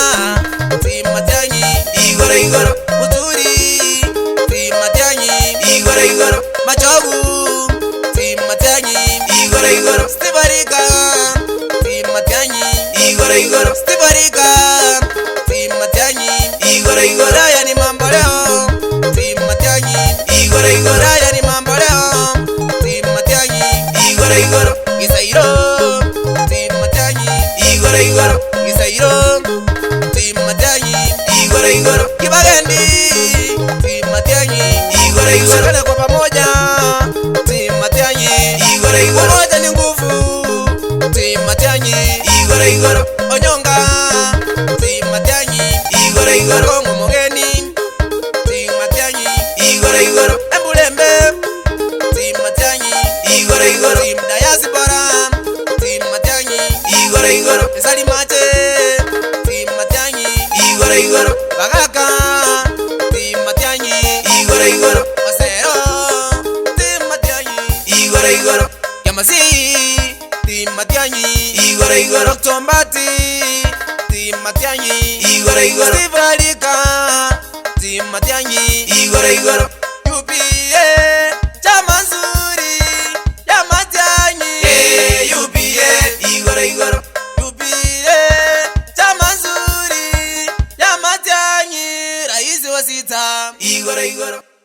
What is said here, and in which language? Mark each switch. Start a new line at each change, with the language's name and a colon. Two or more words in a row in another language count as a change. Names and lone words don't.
Gusii: si Matiang'i igoro Muturi si Matiang'i igoro Machogu si Matiang'i igoro Stibarika si Matiang'i igoro Stibarika si Matiang'i igoro
Swahili: Raya ni mambo leo
Gusii: si Matiang'i igoro
Swahili: Raya ni mambo leo
Gusii: si Matiang'i igoro Gisairo si Matiang'i igoro Gisairo si Matiang'i igoro Kibagendi si Matiang'i igoro
Swahili: Kana kwa pamoja
Gusii: si Matiang'i igoro
Swahili: Pamoja ni nguvu
Gusii: si Matiang'i igoro Onyonga si Matiang'i igoro Kongo Mogeni si Matiang'i igoro Embulembe si Matiang'i igoro Si Diaspora si Matiang'i igoro Salimache si Matiang'i igoro Bagaka si Matiang'i igoro Masero si Matiang'i igoro Yamasi si Matiang'i igoro Tombati si Matiang'i igoro Sivalika si Matiang'i igoro UPA
Swahili: chama nzuri ya Matiang'i
Gusii: UPA igoro UPA
Swahili: chama nzuri ya Matiang'i rais wa sita
Gusii: igoro